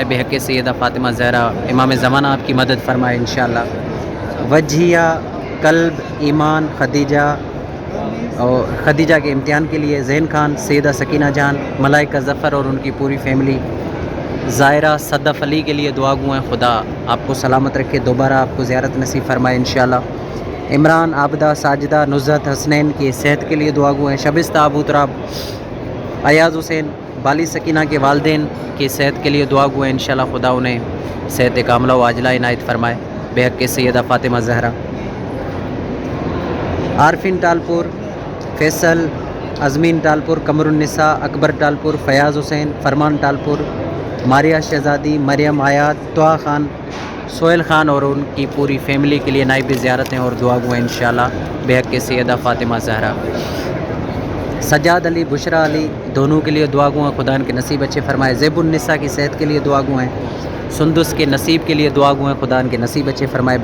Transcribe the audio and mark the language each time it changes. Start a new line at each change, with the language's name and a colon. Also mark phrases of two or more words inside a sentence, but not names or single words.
Urdu: بحق سیدہ فاطمہ زہرا امام زمانہ آپ کی مدد فرمائے انشاءاللہ. وجیہہ، قلب، ایمان، خدیجہ اور خدیجہ کے امتحان کے لیے، زین خان، سیدہ سکینہ جان، ملائکہ ظفر اور ان کی پوری فیملی، زائرہ، صدف علی کے لیے دعاگو ہیں، خدا آپ کو سلامت رکھے، دوبارہ آپ کو زیارت نصیب فرمائے انشاءاللہ. عمران، عابدہ، ساجدہ، نصرت، حسنین کی صحت کے لیے دعاگو ہیں. شبستہ، ابو تراب، ایاز حسین، بالی سکینہ کے والدین کی صحت کے لیے دعاگو ہیں انشاءاللہ. خدا انہیں صحت کاملہ و عاجلہ عنایت فرمائے. بحق سیدہ فاطمہ زہرا. عارفین ٹالپور، فیصل، ازمین ٹالپور، قمرالنساء، اکبر ٹالپور، فیاض حسین، فرمان ٹالپور، ماریہ شہزادی, مریم آیات، طوحہ خان، سہیل خان اور ان کی پوری فیملی کے لیے نائب زیارت ہیں اور دعاگو ہیں انشاءاللہ. بحق سیدہ فاطمہ زہرا۔ سجاد علی، بشریٰ علی، دونوں کے لیے دعاگو ہیں، خدا ان کے نصیب اچھے فرمائے. زیب النساء کی صحت کے لیے دعاگو ہیں۔ سندس کے نصیب کے لیے دعاگو ہیں، خدا ان کے نصیب اچھے فرمائے.